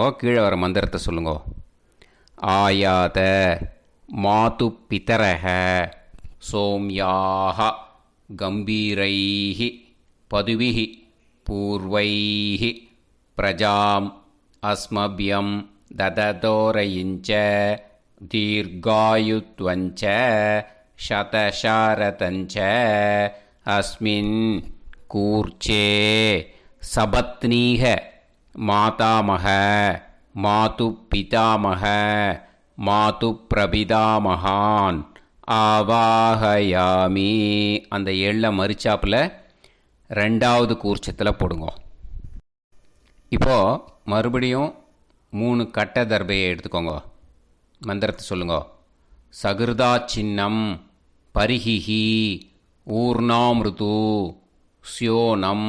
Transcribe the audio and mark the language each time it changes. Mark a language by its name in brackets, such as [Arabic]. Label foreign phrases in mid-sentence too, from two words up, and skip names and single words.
[Tamil] கீழே வர மந்திரத்தை சொல்லுங்க. [Sanskrit] आयात मातृ पितरः सोम्याः गम्भीरैः पथिभिः पूर्व्यैः प्रजाम् अस्मभ्यम् ददतो रयिं च दीर्घायुत्वं च शतशारदं च अस्मिन् कूर्चे सपत्नीः मातामह मातुपितामह मातुप्रपितामहान् ஆவாஹயாமி. [Tamil] அந்த எள்ள மரிச்சாப்பில் ரெண்டாவது கூர்ச்சத்தில் போடுங்க. இப்போது மறுபடியும் 3 கட்ட தர்பையை எடுத்துக்கோங்க. மந்திரத்தை சொல்லுங்க. [Sanskrit] सकृदा छिन्नम् बर्हिः ऊर्णामृदु स्योनम्